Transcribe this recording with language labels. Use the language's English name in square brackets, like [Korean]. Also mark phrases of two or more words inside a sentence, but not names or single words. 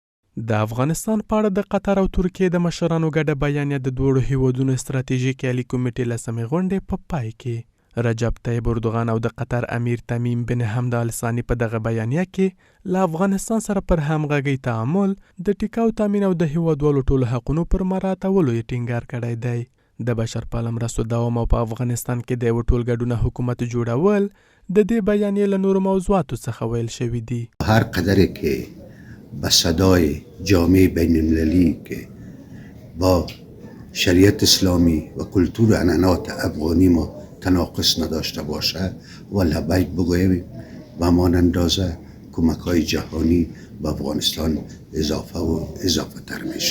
[Pashto] د افغانستان په اړه د قطر او ترکیې د مشرانو ګډه بیانیه د دوړو هیوادونو استراتیژیکي عالی کمیټې لسمې غونډې په پای کې رجب طیب اردوغان او د قطر امیر تمیم بن حمد ال ثانی په دغه بیانیه کې له افغانستان سره پر همغږۍ تعامل د ټیکاو تامین او د هیوادوالو ټولو حقونو پر مراعاتولو یې ټینګار کړی دی د بشرپاله مرستو دوام او په افغانستان کې د یو ټولګډونه حکومت جوړول د دې بیانیې له نورو موضوعاتو څخه ویل شوي دي. [Persian] هر قدر که به صدای جامعه بین المللی که با شریعت اسلامی و کلتور عنعنات افغانی ما تناقض نداشته باشه و لبیک بگوییم و همان اندازه کمک‌های جهانی به افغانستان اضافه تر میشه.